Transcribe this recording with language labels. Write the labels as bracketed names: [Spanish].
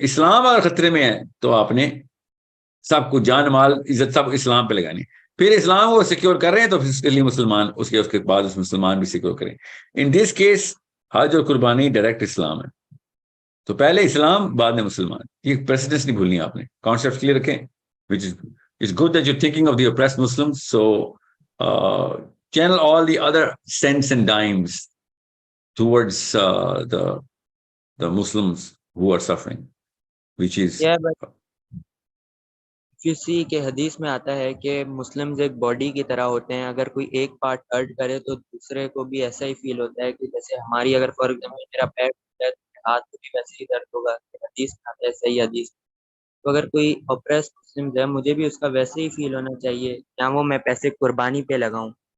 [Urdu] اسلام اگر خطرے میں ہے تو آپ نے سب کچھ جان مال عزت سب اسلام پہ لگانی. پھر اسلام کو سیکیور کر رہے ہیں تو پھر اس کے لیے مسلمان اس کے بعد اس مسلمان بھی سیکیور کریں. ان دس کیس حج اور قربانی ڈائریکٹ اسلام ہے. تو پہلے اسلام بعد میں مسلمان، یہ پریسیڈنس نہیں بھولنی آپ نے. کانسیپٹ کلیئر رکھیں. [English] which is it's good that you're thinking of the oppressed Muslims, so channel all the other cents and dimes towards the Muslims who are suffering, which is you see [Urdu] کہ حدیث میں آتا ہے کہ Muslims ایک body کی طرح ہوتے ہیں، اگر کوئی ایک پارٹ ہرٹ کرے تو دوسرے کو بھی ایسا ہی فیل ہوتا ہے کہ جیسے ہماری اگر فار ایگزامپل میرا پیر ٹوٹا ہے تو ہاتھ کو بھی ویسے ہی درد ہوگا. حدیث میں آتا ہے، صحیح حدیث. تو اگر کوئی اپریس مسلم ہے مجھے بھی اس کا ویسے ہی فیل ہونا چاہیے، کیا وہ میں پیسے قربانی پہ لگاؤں.